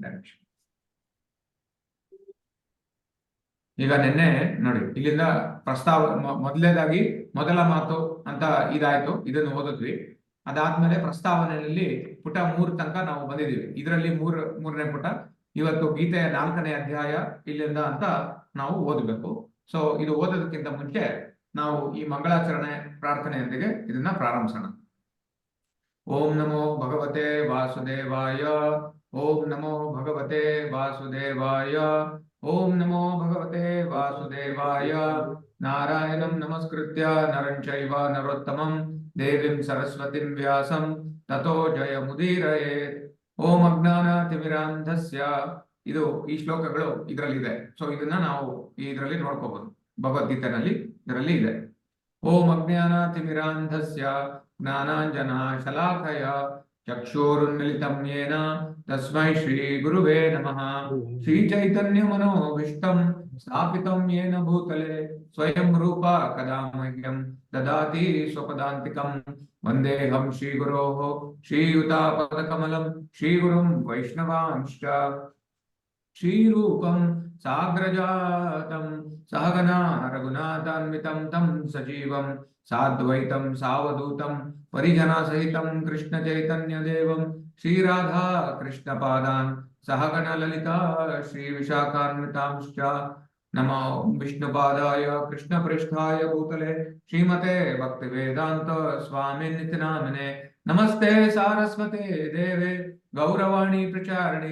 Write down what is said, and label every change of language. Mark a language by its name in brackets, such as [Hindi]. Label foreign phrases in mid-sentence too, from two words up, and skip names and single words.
[Kannada] ಈಗ ನಿನ್ನೆ ನೋಡಿ, ಇಲ್ಲಿಂದ ಪ್ರಸ್ತಾವ ಮೊದಲನೇದಾಗಿ ಮೊದಲ ಮಾತು ಅಂತ ಇದಾಯ್ತು, ಇದನ್ನು ಓದಿದ್ವಿ. ಅದಾದ್ಮೇಲೆ ಪ್ರಸ್ತಾವನೆಯಲ್ಲಿ ಪುಟ 3 ತನಕ ನಾವು ಬಂದಿದ್ದೀವಿ. ಇದರಲ್ಲಿ 3ನೇ ಪುಟ ಇವತ್ತು ಗೀತೆಯ 4ನೇ ಅಧ್ಯಾಯ ಇಲ್ಲಿಂದ ಅಂತ ನಾವು ಓದಬೇಕು. ಸೊ ಇದು ಓದೋದಕ್ಕಿಂತ ಮುಂಚೆ ನಾವು ಈ ಮಂಗಳಾಚರಣೆ ಪ್ರಾರ್ಥನೆಯೊಂದಿಗೆ ಇದನ್ನ ಪ್ರಾರಂಭಿಸೋಣ. [Sanskrit] ಓಂ ನಮೋ ಭಗವತೆ ವಾಸುದೇವಾಯ. ಓಂ ನಮೋ ಭಗವತೆ ವಾಸುದೇವಾಯ. ಓಂ ನಮೋ ಭಗವತೆ ವಾಸುದೇವಾಯ. ನಾರಾಯಣಂ ನಮಸ್ಕೃತ್ಯ ನರಂ ಚೈವ ನರೋತ್ತಮಂ ದೇವಿಂ ಸರಸ್ವತಿಂ ವ್ಯಾಸಂ ತಥೋ ಜಯ ಮುದೀರಯೇತ್. ಓಂ ಅಜ್ಞಾನತಿಮಿರಾಂಧಸ್ಯ. [Kannada] ಇದು ಈ ಶ್ಲೋಕಗಳು ಇದರಲ್ಲಿದೆ. ಸೊ ಇದನ್ನ ನಾವು ಇದರಲ್ಲಿ ನೋಡ್ಕೋಬಹುದು. ಭಗವದ್ಗೀತೆನಲ್ಲಿ ಇದರಲ್ಲಿ ಇದೆ. [Sanskrit] ಓಂ ಅಜ್ಞಾನತಿಮಿರಾಂಧಸ್ಯ ಜ್ಞಾನಾಂಜನ ಶಲಾಕಯ ಚಕ್ಷುರುನ್ಮಿಲಿತಂ ಯೇನ ತಸ್ಮೈ ಶ್ರೀ ಗುರುವೇ ನಮಃ. ಶ್ರೀ ಚೈತನ್ಯ ಮನೋಭೀಷ್ಟಂ ಸ್ಥಾಪಿತಂ ಯೇನ ಭೂತಲೆ ಸ್ವಯಂ ರೂಪ ಕದಾ ಮಹ್ಯಂ ದದಾತಿ ಸ್ವಪದಾಂತಿಕಂ. ವಂದೇಹಂ ಶ್ರೀ ಗುರೋಃ ಶ್ರೀಯುತಾಪದಕಮಲಂ ಶ್ರೀಗುರುಂ ವೈಷ್ಣವಾಂಶ್ಚ. ಶ್ರೀರೂಪಂ ಸಾಗ್ರಜಾತಂ ಸಹಗನಾ ರಘುನಾಥಾನ್ವಿತಂ ತಂ ಸಜೀವಂ ಸಾದ್ವೈತಂ ಸಾವಧೂತಂ ಪರಿಜನ ಸಹಿತಂ ಕೃಷ್ಣ ಚೈತನ್ಯ ದೇವಂ ಶ್ರೀ ರಾಧಾ ಕೃಷ್ಣ ಪಾದಾನ್ सहगण ललिता श्री विशाखान्वितांश्च नमो विष्णुपादाय कृष्णपृष्ठाय भूतले श्रीमते भक्तिवेदान्त स्वामिनिति नामिने नमस्ते सारस्वते देवे गौरवाणी प्रचारिणे